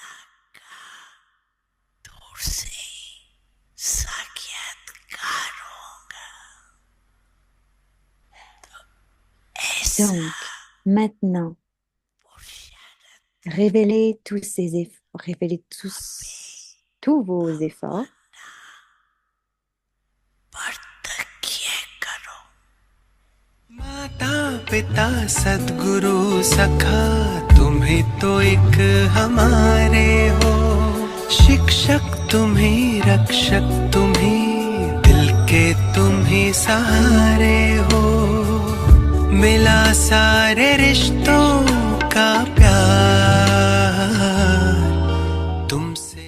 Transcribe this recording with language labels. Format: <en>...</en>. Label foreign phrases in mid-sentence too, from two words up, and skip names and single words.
<fr>Donc, maintenant, révélez tous ces efforts, révélez tous vos efforts.</fr> <hi>माता पिता सद्गुरु सखा तुम्हें तो एक हमारे हो शिक्षक तुम्हें रक्षक तुम्हें दिल के तुम्हें सहारे हो मिला सारे रिश्तों का प्यार तुमसे</hi>